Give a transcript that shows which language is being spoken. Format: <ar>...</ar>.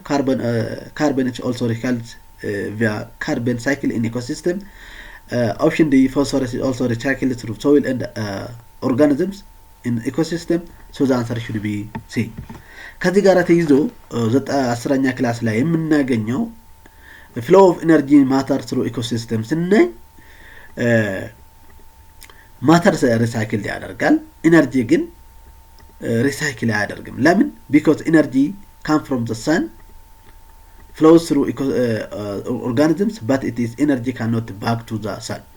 <en>Carbon is also recycled via carbon cycle in ecosystem. Option D, phosphorus is also recycled through soil and organisms in ecosystem. So the answer should be C.</en> <am>ከዚህ ጋር ተይዞ 10ኛ ክላስ ላይ የምናገኘው</am> <en>flow of energy matter through ecosystem</en> <am>ስናይ ማተር ሪሳይክል ያደርጋል፣ ኤነርጂ ግን ሪሳይክል አያደርግም። ለምን?</am> <en>because energy come from the sun, flows through organisms, but it is energy cannot back to the sun.</en>